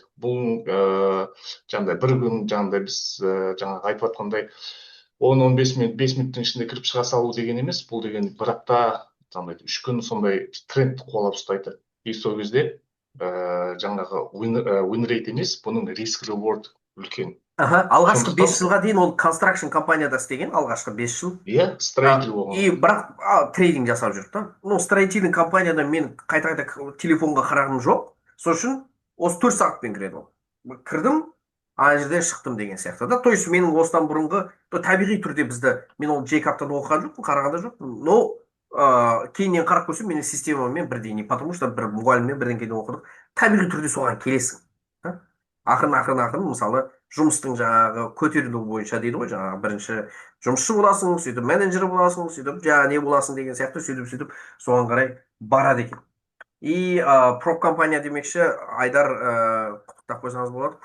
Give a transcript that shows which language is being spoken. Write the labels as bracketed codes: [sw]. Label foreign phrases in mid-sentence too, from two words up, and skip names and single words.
[kk] Бұл жаңағыдай бір күн жаңағыдай біз жаңағы айтып жатқандай 10-15 минут, 5 минуттың ішінде кіріп шыға салу деген емес. Бұл деген бір апта, 3 күн сондай трендті қуалап ұстайды. И сол кезде жаңағы [en] win rate [kk] емес, бұның [en] risk reward [kk] үлкен. Алғашқы 5 жылға дейін ол construction компанияда істеген, алғашқы 5 жыл. Иә, строитель болған. И бірақ трейдинг жасап жүрді да. [ru] Ну, строительный [kk] компанияда мен қайта телефонға қарағым жоқ. Сол үшін осы 4 сағатпен кіреді ол. Кірдім, ана жерден шықтым деген сияқты да. [ru] То есть [kk] менің осыдан бұрынғы табиғи түрде бізді, мен ол Джейкаптан оқыған жоқпын, қарағанда жоқпын. Но кейіннен қарап көрсем, менің системамен бірдей не, [ru] потому что [kk] бір мұғаліммен бірден кейден оқыдық. Табиғи түрде соған келесің. Ақырын, мысалы, жұмыстың жаңағы көтерілу бойынша дейді ғой, жаңағы бірінші жұмысшы боласың, сөйтіп менеджер боласың, сөйтіп жаңағы не боласың деген сияқты сөйтіп соған қарай барады екен. И проб компания демекші, Айдар, құттықтап қойсаңыз болады.